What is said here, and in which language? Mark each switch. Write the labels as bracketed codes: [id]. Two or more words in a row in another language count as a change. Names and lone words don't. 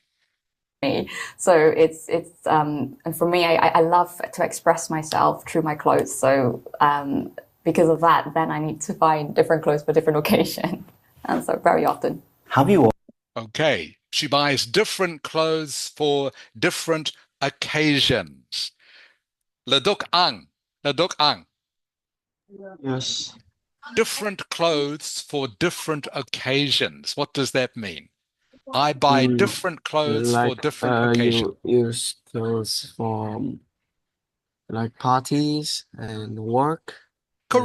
[en] So and for me, I love to express myself through my clothes. So because of that, then I need to find different clothes for different occasion. And so very often. Have you Okay, she buys different clothes for different occasions. Leduk ang, leduk ang. Yes. Different clothes for different occasions. What does that mean? I buy different clothes for Like different occasions. you use those for like parties and work and